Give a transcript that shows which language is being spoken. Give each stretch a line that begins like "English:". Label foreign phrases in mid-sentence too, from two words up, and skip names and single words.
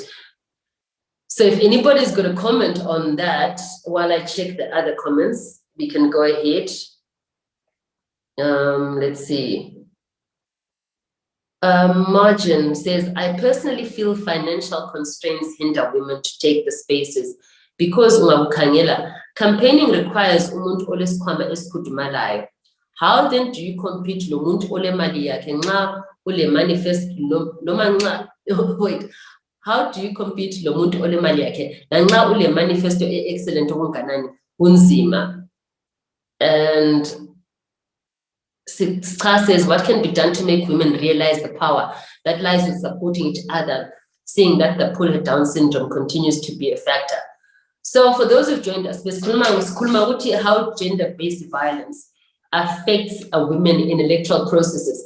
English: So if anybody's going to comment on that while I check the other comments, we can go ahead. Let's see. Margin says, I personally feel financial constraints hinder women to take the spaces because campaigning requires
North Ndebele: umuntu olesikhwama esikhudumalayo.
English: How then do you compete
North Ndebele: lo muntu ole mali yakhe nxa ule manifest noma nxa
English: wait, how do you compete
North Ndebele: lo muntu ole mali yakhe nxa ule
English: manifesto excellent
North Ndebele: okunganani unzima?
English: And Scha says, what can be done to make women realize the power that lies in supporting each other, seeing that the pull-down syndrome continues to be a factor? So for those who've joined us, how gender-based violence affects women in electoral processes.